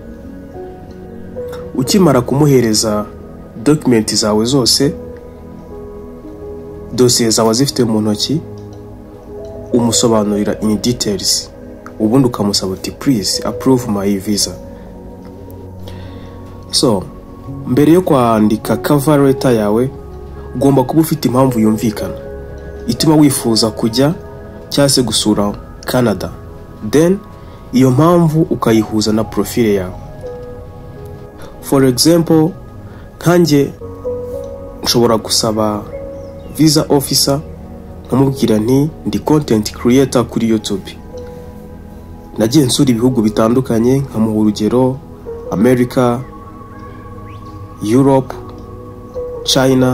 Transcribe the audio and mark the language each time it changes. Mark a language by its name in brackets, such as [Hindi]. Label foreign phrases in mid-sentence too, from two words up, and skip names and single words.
[Kinyarwanda] Ukimara kumuhereza document zawe zose, dossier zawe zifite mu ntoki, umusobanurira [English] in details, [Kinyarwanda] ubundi ukamusaba uti [English] please approve my visa. [Kinyarwanda] So mbere yo kwandika [English] cover letter [Kinyarwanda] yawe ugomba kuba ufite impamvu yumvikana ituma wifuza kujya cyase gusura Canada. Then iyo mpamvu ukayihuza na profile yawe. [English] For example, [Kinyarwanda] kanje nshobora gusaba [English] visa officer [Kinyarwanda] nkamubwira nti ndi [English] content creator [Kinyarwanda] kuri YouTube. Nagiye nsura ibihugu bitandukanye nkamuha urugero America, Europe, China.